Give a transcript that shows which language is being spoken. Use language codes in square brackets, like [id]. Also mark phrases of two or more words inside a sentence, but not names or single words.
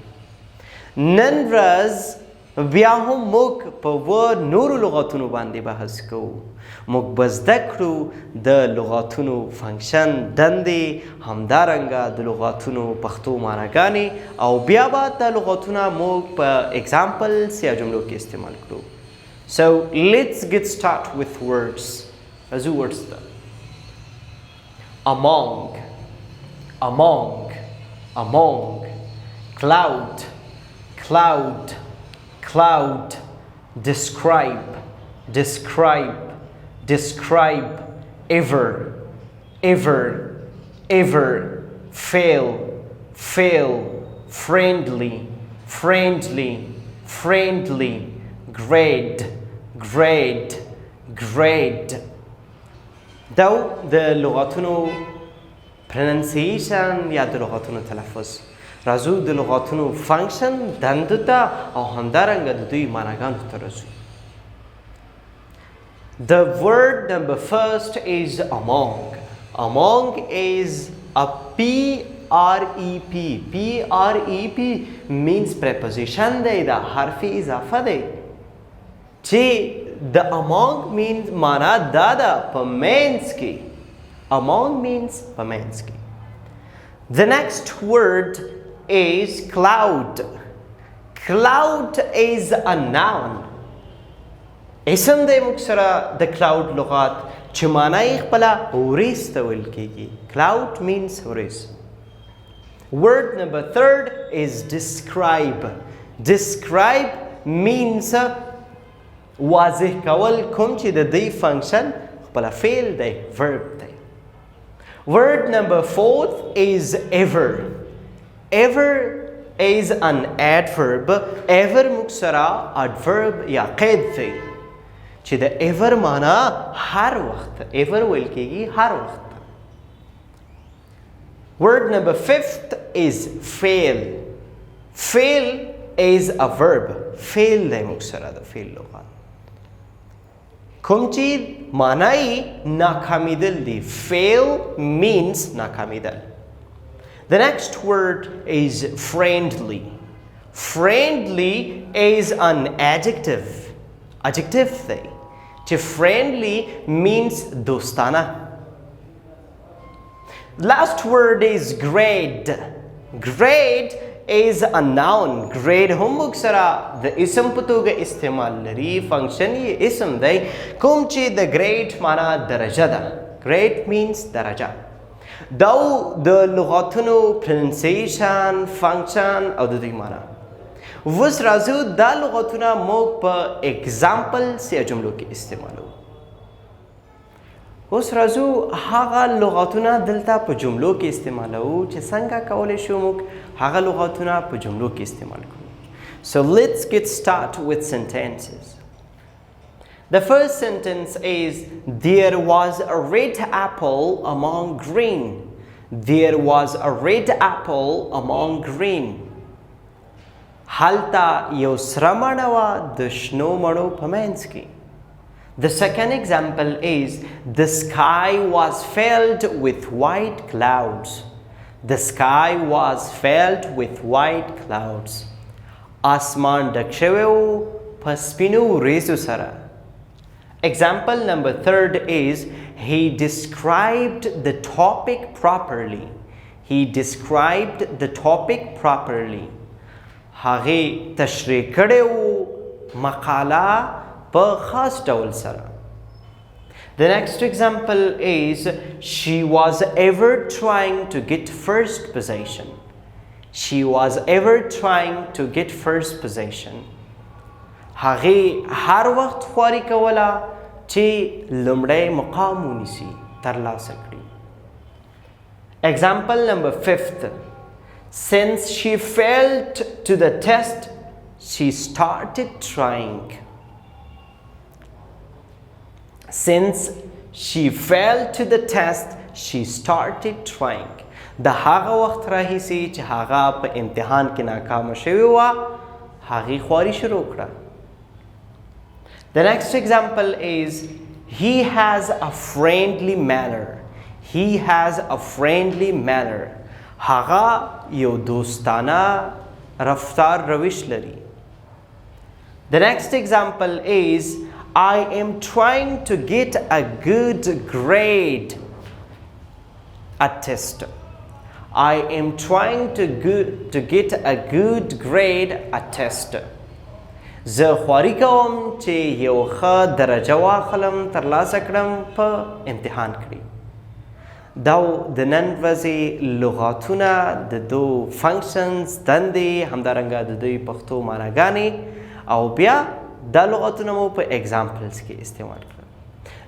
[ps] نن ورځ بیا هم موږ په نورو لغاتونو باندې بحث کوو. موږ به زده کړو د لغاتونو فنکشن دندې همدارنګه د لغاتونو پښتو معناګانې او بیا به دا لغاتونه موږ په اگزامپلز یا جملو کې استعمال کړو. [en] So let's get started with words. [ps] راځو words ته. [en] Among, among, among, cloud, cloud, cloud, describe, describe, describe, ever, ever, ever, fail, fail, friendly, friendly, friendly, grade, grade, grade. [ps] دا د لغاتونو پرننسیشن یا د لغاتونو تلفظ. راځو د لغاتونو فنکشن دندو ته او همدارنګه د دوی معناګانو ته راځو. [en] The word number first is among. Among is a P-R-E-P. P-R-E-P means preposition [ps] دی دا حرف اضافه دی چې [en] the among means [ps] معنا دا ده په منځ کې. [en] Among means [ps] په منځ کې. [en] The next word is cloud. Cloud is a noun. [ps] اسم دی موږ سره د cloud لغات چې معنا یې خپله وریځ ته ویل کیږي. [en] Cloud means وریځ. Word number 3 is describe. Describe means [ps] واضح کول کوم چې د دې فنکشن خپله فعل دی verb دی. [en] Word number 4 is ever. Ever is an adverb. [ps] Ever موږ سره adverb یا قید دی چې د ever معنا هر وخت. ever ویل کیږي هر وخت. [en] Word number 5 is fail. Fail is a verb. [ps] fail دی موږ سره د فعل لغات کوم چې معنا یې ناکامیدل دی. [en] fail means ناکامیدل. The next word is friendly. Friendly is an adjective. [ps] Adjective دی چې [en] friendly means [ps] دوستانه. [en] Last word is grade. Grade is a noun. [ps] grade هم موږ سره د اسم په توګه استعمال لري. فنکشن یې اسم دی کوم چې د grade معنا درجه ده. [en] grade means درجه. [ps] دا د لغاتونو پرننسیشن فنکشن او د دوی معنا. اوس راځو دا لغاتونه موږ په اگزامپلز یا جملو کې استعمالو. اوس راځو هغه لغاتونه دلته په جملو کې استعمالو چې څنګه کولی شو موږ هغه لغاتونه په جملو کې استعمال کړو. [en] So let's get started with sentences. The first sentence is there was a red apple among green. There was a red apple among green. [ps] هلته یو سره مڼه وه د شنو مڼو په منځ کې. [en] The second example is the sky was filled with white clouds. The sky was filled with white clouds. [ps] آسمان ډک شوی و په سپینو وریځو سره. [en] Example number 3 is he described the topic properly. He described the topic properly. [ps] هغه تشریح کړی و مقاله په خاص ډول سره. [en] The next example is she was ever trying to get first position. She was ever trying to get first position. [ps] هغه هر وخت خواري کوله چې لومړی مقام ونیسي ترلاسه کړي. [en] Example number 5. Since she failed to the test, she started trying. Since she failed to the test, she started trying. [ps] د هغه وخت راهیسي چې هغه په امتحان کې ناکامه شوې وه هغې خواري شروع کړه. [en] The next example is he has a friendly manner. He has a friendly manner. [ps] هغه یو دوستانه رفتار روش لري. [en] The next example is I am trying to get a good grade at test. I am trying to get a good grade at test. [ps] زه خواري کوم چې یو ښه درجه واخلم ترلاسه کړم په امتحان کې. دا د نن ورځې لغاتونه د دو فنکشنز دندې همدارنګه د دوی پښتو معناګانې او بیا دا لغاتونه مو په اگزامپلز کې استعمال کړل.